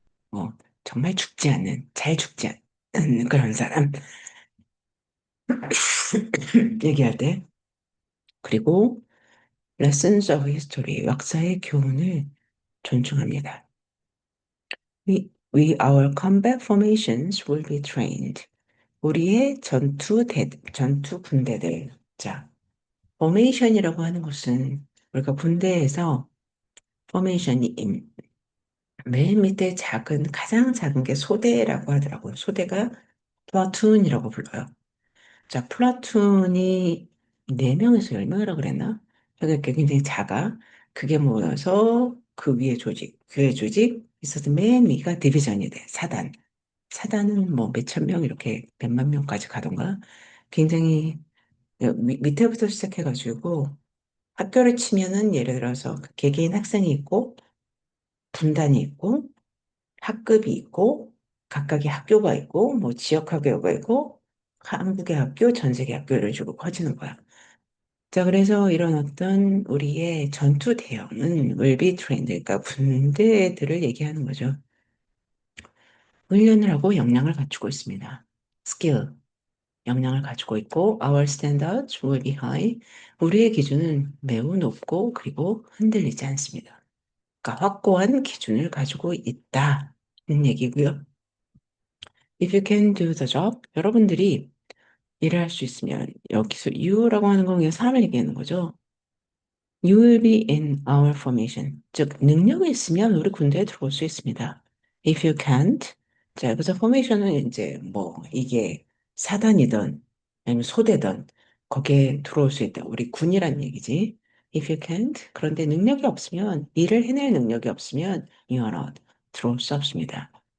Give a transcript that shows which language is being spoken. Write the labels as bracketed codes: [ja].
[ko] 뭐 정말 죽지 않는, 잘 죽지 않는 그런 사람 얘기할 때. 그리고 [en] lessons of history, [ko] 역사의 교훈을 존중합니다. [en] Our combat formations will be trained. [ko] 우리의 전투 군대들. 자, formation이라고 하는 것은 우리가 군대에서 formation이 맨 밑에 가장 작은 게 소대라고 하더라고요. 소대가 플라툰이라고 불러요. 자, 플라툰이 4명에서 10명이라고 그랬나? 그러니까 굉장히 작아. 그게 모여서 그 위에 조직, 그 조직, 있어서 맨 위가 디비전이 돼. 사단. 사단은 뭐 몇천 명 이렇게 몇만 명까지 가던가. 굉장히 밑에부터 시작해가지고 학교를 치면은 예를 들어서 그 개개인 학생이 있고 분단이 있고 학급이 있고 각각의 학교가 있고 뭐 지역 학교가 있고 한국의 학교, 전 세계 학교를 주고 커지는 거야. 자, 그래서 이런 어떤 우리의 전투 대형은 [en] will be trained, [ko] 그러니까 군대들을 얘기하는 거죠. 훈련을 하고 역량을 갖추고 있습니다. [en] skill, [ko] 역량을 가지고 있고 [en] our standards will be high. [ko] 우리의 기준은 매우 높고 그리고 흔들리지 않습니다. 그러니까 확고한 기준을 가지고 있다는 얘기고요. [en] If you can do the job, [ko] 여러분들이 일을 할 수 있으면 여기서 you라고 하는 건 그냥 사람을 얘기하는 거죠. [en] You will be in our formation. [ko] 즉, 능력이 있으면 우리 군대에 들어올 수 있습니다. [en] If you can't, [ko] 자, 여기서 formation은 이제 뭐 이게 사단이든 아니면 소대든 거기에 들어올 수 있다. 우리 군이란 얘기지. [en] If you can't, [ko] 그런데 능력이 없으면, 일을 해낼 능력이 없으면 [en] you are not, [ko] 들어올 수 없습니다.